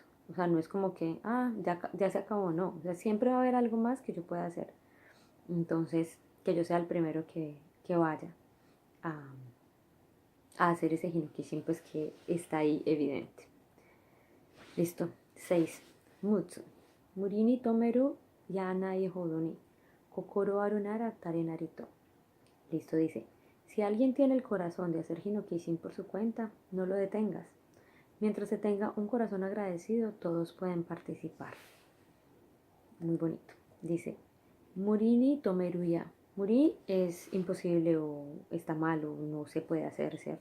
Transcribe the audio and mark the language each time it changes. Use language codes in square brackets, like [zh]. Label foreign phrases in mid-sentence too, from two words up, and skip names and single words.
[es] O sea, no es como que, ya se acabó, no. O sea, siempre va a haber algo más que yo pueda hacer. Entonces, que yo sea el primero que vaya a, a hacer ese hinokishin, pues que está ahí evidente. Listo. 6. [ja] Mutsu. むりにとめるやないほどに こころあるならたれなりと. [es] Listo, dice. Si alguien tiene el corazón de hacer hinokishin por su cuenta, no lo detengas. Mientras se tenga un corazón agradecido, todos pueden participar. Muy bonito. Dice, [ja] むりにとめるや. [es] Muri es imposible o está mal o no se puede hacer, ¿cierto?